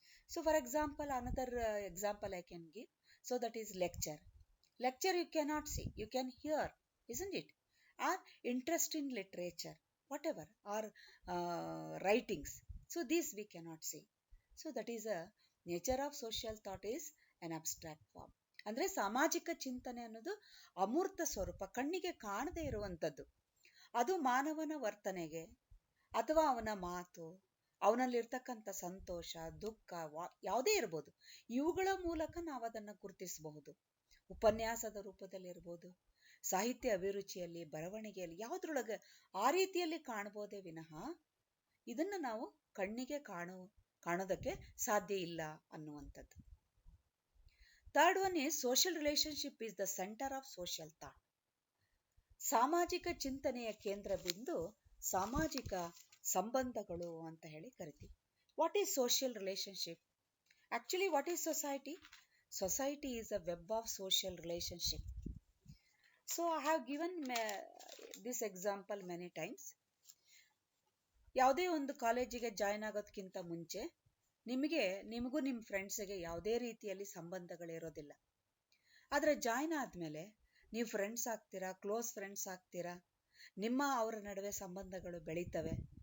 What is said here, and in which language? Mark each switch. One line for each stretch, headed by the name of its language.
English: So for example, another example I can give. So that is lecture. Lecture you cannot see, you can hear, isn't it? Or interest in literature, whatever, or writings. So these we cannot see. So that is a nature of social thought is an abstract form.
Kannada: ಅಂದ್ರೆ ಸಾಮಾಜಿಕ ಚಿಂತನೆ ಅನ್ನೋದು ಅಮೂರ್ತ ಸ್ವರೂಪ, ಕಣ್ಣಿಗೆ ಕಾಣದೇ ಇರುವಂಥದ್ದು. ಅದು ಮಾನವನ ವರ್ತನೆಗೆ ಅಥವಾ ಅವನ ಮಾತು, ಅವನಲ್ಲಿರ್ತಕ್ಕಂಥ ಸಂತೋಷ, ದುಃಖ, ಯಾವುದೇ ಇರ್ಬೋದು, ಇವುಗಳ ಮೂಲಕ ನಾವು ಅದನ್ನು ಗುರುತಿಸಬಹುದು. ಉಪನ್ಯಾಸದ ರೂಪದಲ್ಲಿರ್ಬೋದು, ಸಾಹಿತ್ಯ ಅಭಿರುಚಿಯಲ್ಲಿ, ಬರವಣಿಗೆಯಲ್ಲಿ, ಯಾವುದ್ರೊಳಗೆ ಆ ರೀತಿಯಲ್ಲಿ ಕಾಣಬಹುದೇ ವಿನಃ ಇದನ್ನು ನಾವು ಕಣ್ಣಿಗೆ ಕಾಣೋದಕ್ಕೆ ಸಾಧ್ಯ ಇಲ್ಲ ಅನ್ನುವಂಥದ್ದು.
English: Third one is social relationship is the centre of social thought.
Kannada: ಸಾಮಾಜಿಕ ಚಿಂತನೆಯ ಕೇಂದ್ರ ಬಿಂದು ಸಾಮಾಜಿಕ ಸಂಬಂಧಗಳು ಅಂತ ಹೇಳಿ ಕರಿತೀವಿ.
English: What is social relationship? Actually what is society? Society is a web of social relationship. So I have given this example many times.
Kannada: ಯಾವುದೇ ಒಂದು ಕಾಲೇಜಿಗೆ ಜಾಯ್ನ್ ಆಗೋದಕ್ಕಿಂತ ಮುಂಚೆ ನಿಮಗೂ ನಿಮ್ಮ ಫ್ರೆಂಡ್ಸ್ಗೆ ಯಾವುದೇ ರೀತಿಯಲ್ಲಿ ಸಂಬಂಧಗಳಿರೋದಿಲ್ಲ. ಆದರೆ ಜಾಯ್ನ್ ಆದಮೇಲೆ ನೀವು ಫ್ರೆಂಡ್ಸ್ ಆಗ್ತೀರಾ, ಕ್ಲೋಸ್ ಫ್ರೆಂಡ್ಸ್ ಆಗ್ತೀರಾ, ಅವರ ನಡುವೆ ಸಂಬಂಧಗಳು ಬೆಳೀತವೆ.